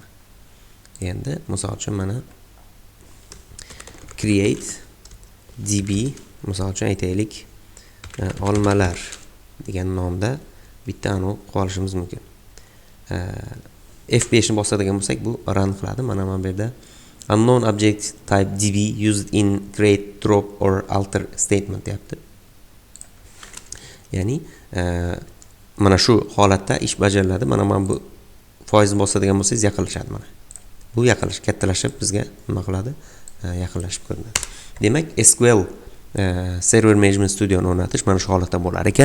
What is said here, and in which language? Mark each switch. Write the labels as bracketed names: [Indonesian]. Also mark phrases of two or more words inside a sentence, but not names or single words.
[Uzbek] Endi misol uchun mana [English] create db [Uzbek] misol uchun aytaylik olmalar degan nomda bitta anu qolishimiz mumkin. F5 ni bosadigan bo'lsak bu run qiladi. Mana bu yerda [English] unknown object type db used in create, drop or alter statement [Uzbek] deyapti. Ya'ni mana shu holatda ish bajariladi. Mana bu foizni bosadigan bo'lsangiz yaqinlashadi mana. Bu yaqinlash kattalashib bizga nima qiladi? Yaqinlashib ko'rinadi. Demak, SQL Server Management Studioni o'rnatish mana shu holatda bo'lar ekan.